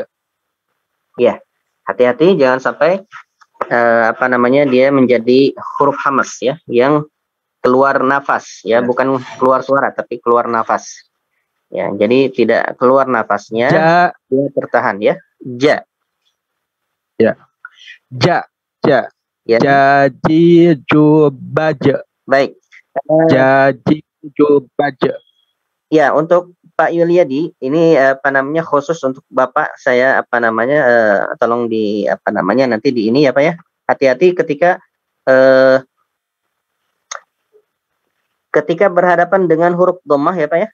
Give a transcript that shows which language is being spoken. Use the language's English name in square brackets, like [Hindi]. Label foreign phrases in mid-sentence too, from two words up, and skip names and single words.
[Indonesian] Ya, hati-hati jangan sampai dia menjadi huruf hamas ya, yang keluar nafas ya, bukan keluar suara tapi keluar nafas. Ya, jadi tidak keluar nafasnya, dia tertahan ya. [Arabic] Ja. Ya. Ja. Ja. [Indonesian] Ya. [Arabic] Jajijubaj. [Indonesian] Baik. [Arabic] Jajijubaj. [Indonesian] Ya, untuk Pak Yuliadi ini khusus untuk Bapak saya tolong nanti di ini ya Pak ya. Hati-hati ketika berhadapan dengan huruf dhammah ya Pak ya.